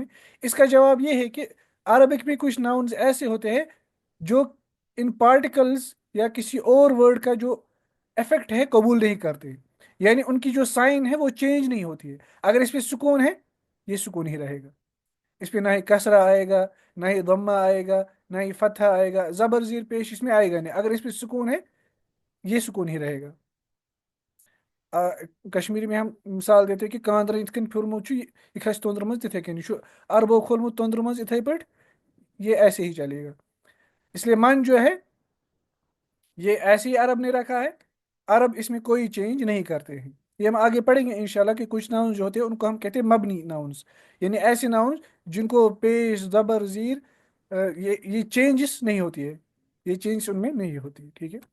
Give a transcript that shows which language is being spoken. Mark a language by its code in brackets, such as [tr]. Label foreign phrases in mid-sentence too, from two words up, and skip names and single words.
[ur] اس کا جواب یہ ہے کہ عربک میں کچھ ناؤنز ایسے ہوتے ہیں جو ان پارٹیکلز یا کسی اور ورڈ کا جو افیکٹ ہے قبول نہیں کرتے، یعنی ان کی جو سائن ہے وہ چینج نہیں ہوتی ہے۔ اگر اس پہ سکون ہے، یہ سکون ہی رہے گا، اس پہ نہ ہی کسرہ آئے گا، نہ ہی ضمہ آئے گا، نہ ہی فتحہ آئے گا، زبر زیر پیش اس میں آئے گا نہیں۔ اگر اس پہ سکون ہے، یہ سکون ہی رہے گا۔ کشمیری میں ہم مثال دیتے ہیں کہ [ks] کاندر ات کن پھرمت یہ کھس تندر مز تتھے کن، یہ عربو کھولمت تندر مز اتھے پٹ، [ur] یہ ایسے ہی چلے گا۔ اس لیے من جو ہے یہ ایسے ہی عرب نے رکھا ہے، عرب اس میں کوئی چینج نہیں کرتے ہیں۔ یہ ہم آگے پڑھیں گے انشاءاللہ کہ کچھ ناؤنز جو ہوتے ہیں ان کو ہم کہتے ہیں مبنی ناؤنز، یعنی ایسے ناؤنز جن کو پیش زبر زیر یہ چینجز نہیں ہوتی ہے، یہ چینج ان میں نہیں ہوتی، ٹھیک ہے۔